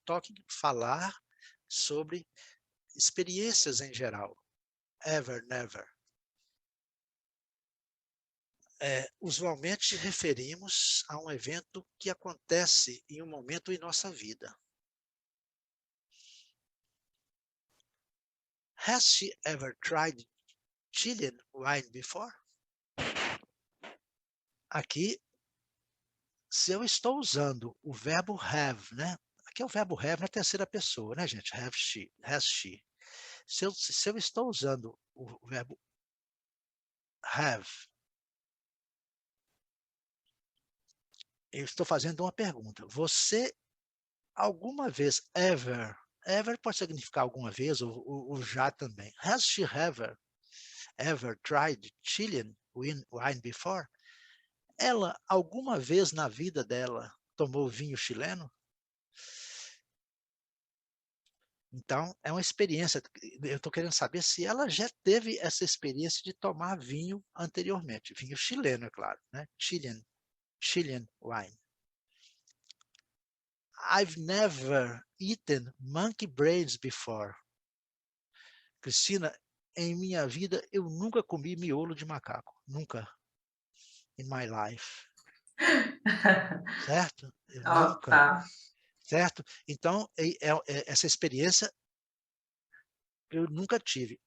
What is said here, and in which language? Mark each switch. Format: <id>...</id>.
<pt>Talking, falar sobre experiências em geral. Ever, never. Usualmente referimos a um evento que acontece em um momento em nossa vida.</pt> <en>Has she ever tried Chilean wine before?</en> <pt>Aqui, se eu estou usando o verbo have, né? Aqui é o verbo have na terceira pessoa, né, gente?</pt> <en>Have she, has she.</en> <pt>Se eu estou usando o verbo have, eu estou fazendo uma pergunta. Você alguma vez, ever pode significar alguma vez, ou já também.</pt> <en>Has she ever tried Chilean wine before?</en> <pt>Ela alguma vez na vida dela tomou vinho chileno? Então, é uma experiência. Eu estou querendo saber se ela já teve essa experiência de tomar vinho anteriormente. Vinho chileno, é claro, né?</pt> <en>Chilean wine. I've never eaten monkey brains before.</en> <pt>Cristina, em minha vida, eu nunca comi miolo de macaco. Nunca.</pt> <en>In my life.</en> <pt>Certo? Eu Oh, nunca. tá. Certo? Então, essa experiência eu nunca tive.</pt>